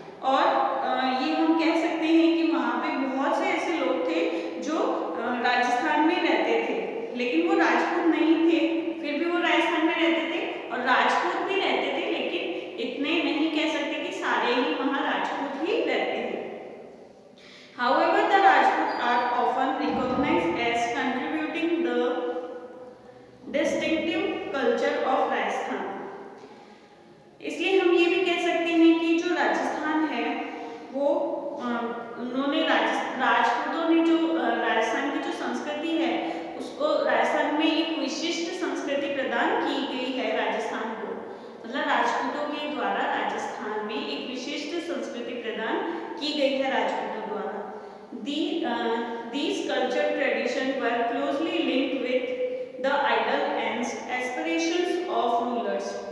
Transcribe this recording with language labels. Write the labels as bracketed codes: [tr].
[hi] और ये हम कह सकते हैं कि वहाँ पे बहुत से ऐसे लोग थे जो राजस्थान में रहते थे, लेकिन वो राजपूत नहीं थे, फिर भी वो राजस्थान में रहते थे, और राजपूत भी रहते थे, लेकिन इतने नहीं कह सकते कि सारे ही वहाँ राजपूत ही रहते थे। [en] However, the Rajput are often recognized as contributing the distinctive culture of Rajasthan। [hi] इसलिए हम ये भी कह सकते हैं कि जो राजस्थान है वो उन्होंने राजपूतों ने जो राजस्थान की जो संस्कृति है उसको राजस्थान में एक विशिष्ट संस्कृति प्रदान की गई है राजस्थान को, मतलब राजपूतों के द्वारा राजस्थान में एक विशिष्ट संस्कृति प्रदान की गई है राजपूतों द्वारा। [en] These culture traditions were closely linked with the ideal and aspirations of rulers।